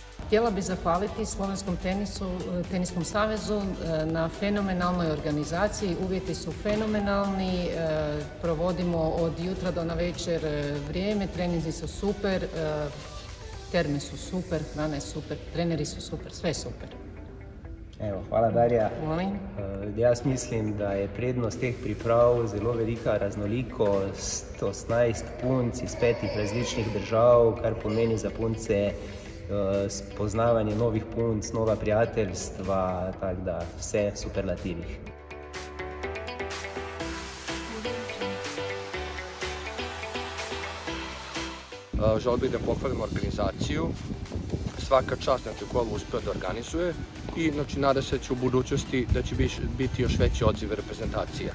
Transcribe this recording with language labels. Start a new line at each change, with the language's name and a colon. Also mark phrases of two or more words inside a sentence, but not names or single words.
Croatian: Htjela bih zahvaliti Slovenskom teniskom savezu na fenomenalnoj organizaciji. Uvjeti su fenomenalni, provodimo od jutra do navečer vrijeme, treninzi su super, terme su super, hrana je super, treneri su super, sve je super. Evo, hvala Darja. Molim.
Slovenian: Jaz mislim, da je prednost teh priprav zelo velika raznolikost, 18 punc iz 5 različnih držav, kar pomeni za punce spoznavanje novih punc, nova prijateljstva, tako da vse v superlativih.
Serbian: Želeo bih da pohvalim organizaciju. Svaka čast ko ovo uspeo da organizuje i nada se će u budućnosti da će biti još veći odziv reprezentacija.